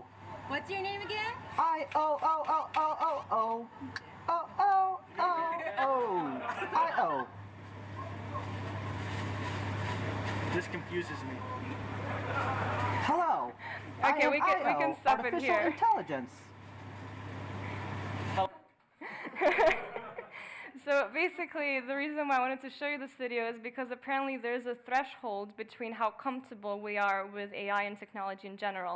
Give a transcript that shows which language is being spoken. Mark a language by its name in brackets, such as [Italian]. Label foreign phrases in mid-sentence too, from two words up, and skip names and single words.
[English] What's your name again? I-O-O-O-O-O-O. O-O-O-O. I-O. This confuses me. Hello. Okay, we can stop it here. Artificial intelligence. So basically, the reason why I wanted to show you this video is because apparently there's a threshold between how comfortable we are with AI and technology in general.